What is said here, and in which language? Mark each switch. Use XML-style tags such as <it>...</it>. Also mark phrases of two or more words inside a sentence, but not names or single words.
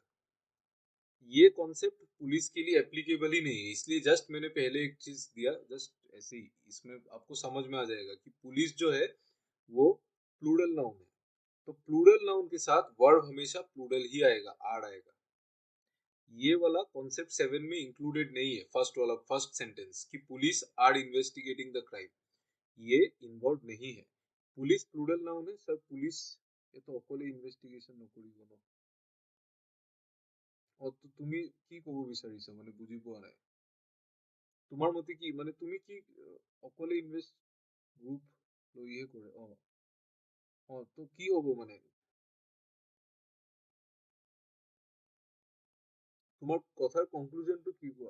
<hi>ये कॉन्सेप्ट पुलिस के लिए एप्लीकेबल ही नहीं है, इसलिए जस्ट मैंने पहले एक चीज दिया, जस्ट ऐसे ही, इसमें आपको समझ में आ जाएगा कि पुलिस जो है वो</hi> <en>plural noun</en> <hi>है, तो</hi> <en>plural noun</en> <hi>के साथ वर्ब हमेशा प्लूरल ही आएगा, आर आएगा। ये वाला कॉन्सेप्ट 7 में इंक्लूडेड नहीं है, फर्स्ट वाला,</hi> <en>first sentence</en> <hi>कि</hi> <en>police are investigating the crime,</en> <hi>ये इन्वॉल्व नहीं है। पुलिस</hi> <en>plural noun</en> <hi>है सर, पुलिस ये तो</hi> <as>অকলে ইনভেস্টিগেশন নকৰিব ন। অ তো তুমি কি ক'ব বিচাৰিছা, মানে বুজি পোৱা নাই। তোমাৰ মতে কি, মানে তুমি কি অকলে ইনভেস্ট গ্ৰুপ লৈহে কৰে? তো কি হ'ব মানে? তোমাৰ কথাৰ কনক্লুজনটো কি কোৱা?</as>